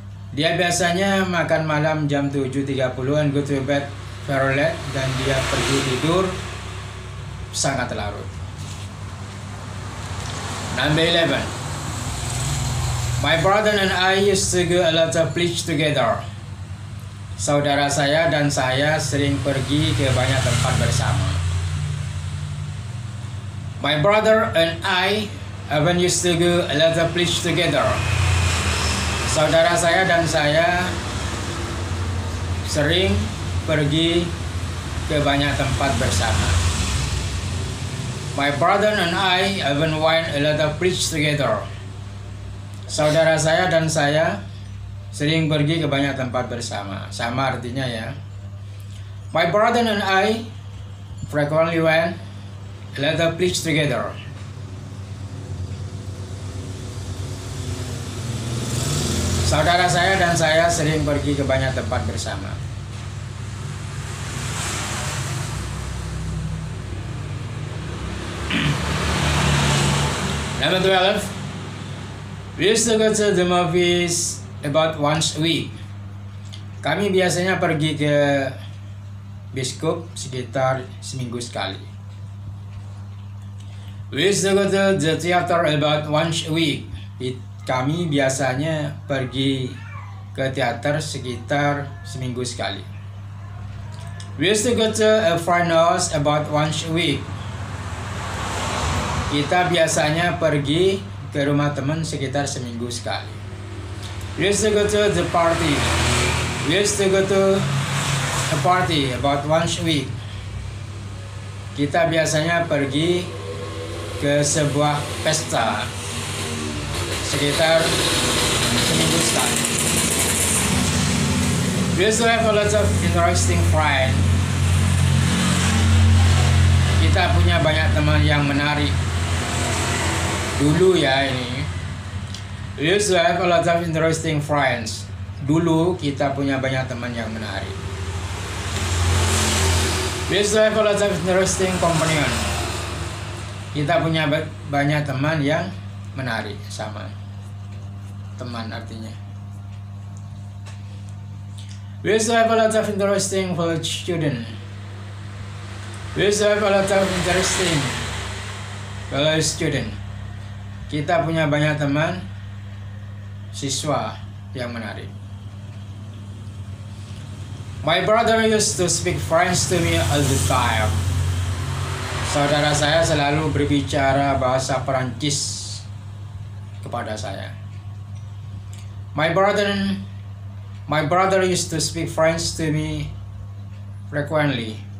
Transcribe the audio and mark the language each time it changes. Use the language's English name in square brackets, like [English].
[Indonesian] Dia biasanya makan malam jam 7.30 [English] and go to bed very late [Indonesian] dan dia pergi tidur sangat larut. [English] Number 11. My brother and I used to go a lot of places together. [Indonesian] Saudara saya dan saya sering pergi ke banyak tempat bersama. [English] My brother and I often used to go a lot of places together. [Indonesian] Saudara saya dan saya sering pergi ke banyak tempat bersama. [English] My brother and I often went a lot of places together. [Indonesian] Saudara saya dan saya sering pergi ke banyak tempat bersama. Sama artinya ya. [English] My brother and I frequently went a lot of places together. [Indonesian] Saudara saya dan saya sering pergi ke banyak tempat bersama. [English] Number 12. We used to go to the movies about once a week. [Indonesian] Kami biasanya pergi ke bioskop sekitar seminggu sekali. [English] We used to go to the theater about once a week. [Indonesian] Kami biasanya pergi ke teater sekitar seminggu sekali. [English] We used to go to a friend's house about once a week. [Indonesian] Kita biasanya pergi ke rumah teman sekitar seminggu sekali. [English] We used to go to the party. We used to go to a party about once a week. [Indonesian] Kita biasanya pergi ke sebuah pesta sekitar seminggu sekali. [English] We used to have a lot of interesting friends. [Indonesian] Kita punya banyak teman yang menarik. Dulu ya ini. [English] We used to have a lot of interesting friends. [Indonesian] Dulu kita punya banyak teman yang menarik. [English] We used to have a lot of interesting companion. [Indonesian] Kita punya banyak teman yang menarik, sama. Teman artinya. [English] We used to have a lot of interesting college student. We used to have a lot of interesting college student. [Indonesian] Kita punya banyak teman siswa yang menarik. [English] My brother used to speak French to me all the time. [Indonesian] Saudara saya selalu berbicara bahasa Perancis kepada saya. [English] My brother used to speak French to me frequently.